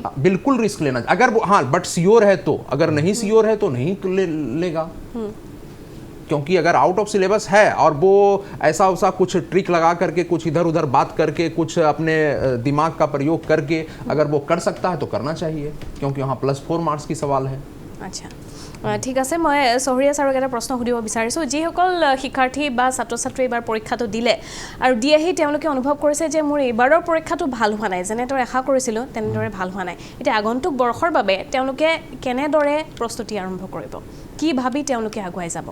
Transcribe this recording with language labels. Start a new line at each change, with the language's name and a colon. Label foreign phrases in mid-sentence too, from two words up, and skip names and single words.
Hindi: बिल्कुल रिस्क लेना चाहिए। अगर हाँ,
English: but sure
Hindi: है तो, अगर नहीं श्योर है तो नहीं लेगा। क्योंकि अगर
English: out of syllabus
Hindi: है और वो ऐसा वैसा कुछ ट्रिक लगा करके कुछ इधर उधर बात करके कुछ अपने दिमाग का प्रयोग करके अगर वो कर सकता है तो करना चाहिए, क्योंकि वहाँ +4 मार्क्स की सवाल है।
Assamese: আচ্ছা ঠিক আছে, মই চহৰীয়া ছাৰক এটা প্ৰশ্ন সুধিব বিচাৰিছোঁ। যিসকল শিক্ষাৰ্থী বা ছাত্ৰ ছাত্ৰী এইবাৰ পৰীক্ষাটো দিলে আৰু দি আহি তেওঁলোকে অনুভৱ কৰিছে যে মোৰ এইবাৰৰ পৰীক্ষাটো ভাল হোৱা নাই, যেনেদৰে আশা কৰিছিলোঁ তেনেদৰে ভাল হোৱা নাই, এতিয়া আগন্তুক বৰ্ষৰ বাবে তেওঁলোকে কেনেদৰে প্ৰস্তুতি আৰম্ভ কৰিব, কি ভাবি তেওঁলোকে আগুৱাই যাব?